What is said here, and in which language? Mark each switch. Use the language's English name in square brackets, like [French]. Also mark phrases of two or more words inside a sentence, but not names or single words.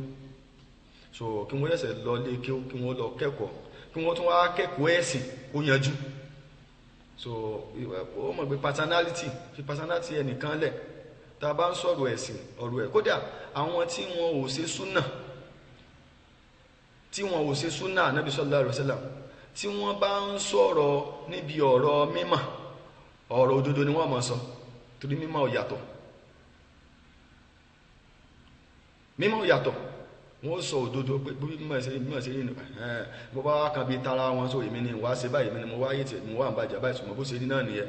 [Yoruba] So kí wọ́n yẹ̀sẹ̀ lọ lé kéwú, kí wọ́n lọ kẹ́kọ̀ọ́, kí wọ́n tún wá kẹ́kọ̀ọ́ ẹ̀sìn ó yanjú. So ó mọ̀ pé fi personality ẹnìkan lẹ̀, tá a bá ń sọ̀rọ̀ ẹ̀sìn, ọ̀rọ̀ ẹ̀ kódà àwọn tí wọn ò ṣe súnà Ànábì [Arabic] صلى الله عليه وسلم, [Yoruba] tí wọ́n bá ń sọ̀rọ̀ níbi ọ̀rọ̀ mímọ̀, ọ̀rọ̀ òdodo ni wọ́n máa sọ, torí mímọ̀ ò yàtọ̀. Wọ́n sọ òdodo pé bí mímọ̀ ṣe rí nù, bó bá kan bí tara wọn, so èmi ni wá ṣe báyìí, èmi ni mo wá yé tẹ̀, mo wá ń bàjẹ́ báyìí, ṣùgbọ́n bó ṣe rí náà nìyẹn.